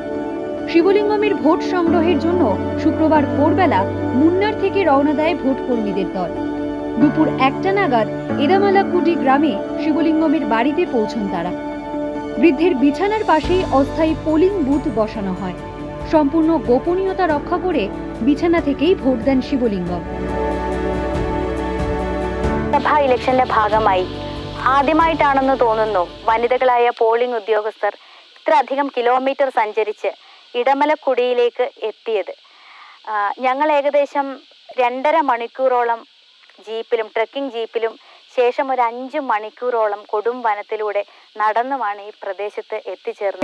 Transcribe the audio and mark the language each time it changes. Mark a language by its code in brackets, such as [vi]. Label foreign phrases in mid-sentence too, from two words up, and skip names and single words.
[bn] শিবলিঙ্গমের ভোট সংগ্রহের জন্য শুক্রবার ভোরবেলা মুন্নার থেকে রওনা দেয় ভোট কর্মীদের দল। দুপুর 1টা নাগাদ এদামালাকুডি গ্রামে শিবলিঙ্গমের বাড়িতে পৌঁছন তারা। বৃদ্ধের বিছানার পাশেই অস্থায়ী পোলিং বুথ বসানো হয়। সম্পূর্ণ গোপনীয়তা রক্ষা করে বিছানা থেকেই ভোট দেন শিবলিঙ্গম। [ml] സഭാ ഇലക്ഷന്റെ ഭാഗമായി ആദ്യമായിട്ടാണെന്ന് തോന്നുന്നു വനിതകളായ പോളിംഗ് ഉദ്യോഗസ്ഥർ ഇത്രയധികം കിലോമീറ്റർ സഞ്ചരിച്ച് ഇടമലക്കുടിയിലേക്ക് എത്തിയത്. ഞങ്ങൾ ഏകദേശം 2.5 മണിക്കൂറോളം ജീപ്പിലും ട്രക്കിംഗ് ജീപ്പിലും ശേഷം ഒരു 5 മണിക്കൂറോളം കൊടും വനത്തിലൂടെ നടന്നുമാണ് ഈ പ്രദേശത്ത് എത്തിച്ചേർന്നത്.